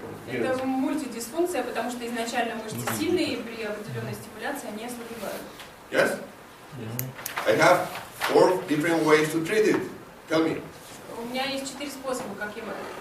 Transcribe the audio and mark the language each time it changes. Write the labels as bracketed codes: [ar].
[ru] Это мультидисфункция, потому что изначально мышцы сильные, и при определенной стимуляции они ослабевают. [en] Yes? I have 4 different ways to treat it. Tell me. [ru] У меня есть 4 способа, как его...